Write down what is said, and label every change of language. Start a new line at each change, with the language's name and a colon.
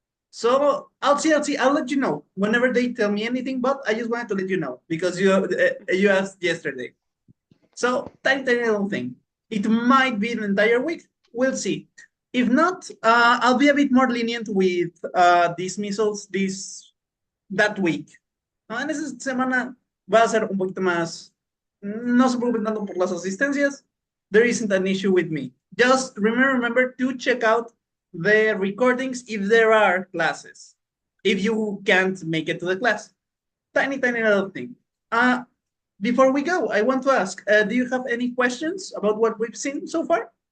English: So I'll see. I'll let you know whenever they tell me anything. But I just wanted to let you know because you asked yesterday. So tiny little thing. It might be the entire week. We'll see. If not, I'll be a bit more lenient with dismissals that week.
Spanish: En esa semana va a ser un poquito más. No se preocupen tanto por las asistencias.
English: There isn't an issue with me. Just remember to check out the recordings if there are classes. If you can't make it to the class. Tiny little thing. Before we go, I want to ask, do you have any questions about what we've seen so far?